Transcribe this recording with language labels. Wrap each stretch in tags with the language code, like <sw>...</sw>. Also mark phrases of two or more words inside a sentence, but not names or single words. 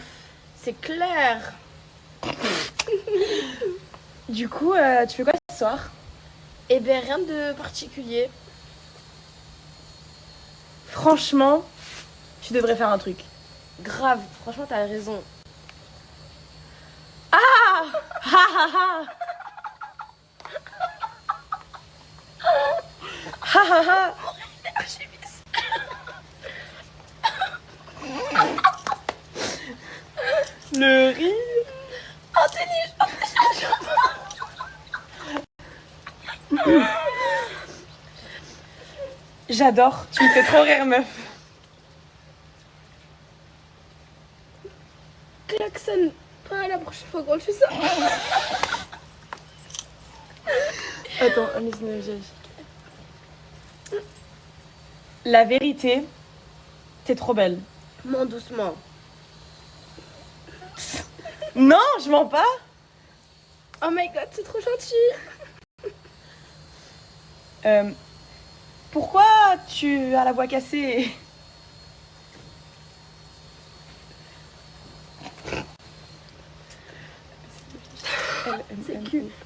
<fr>C'est clair. Du coup, tu fais quoi ce soir? Eh ben rien de particulier. Franchement, tu devrais faire un truc. Grave, franchement t'as raison. Ah ha ha ha. Ha ha ha. Le rire. J'adore, tu me fais trop rire meuf. Klaxon, pas la prochaine fois qu'on fait ça. Attends, la vérité, t'es trop belle. Mens doucement. Non, je mens pas.</fr> <en>Oh my god,</en> <fr>c'est trop gentil. Pourquoi tu as la voix cassée? C'est cul.</fr>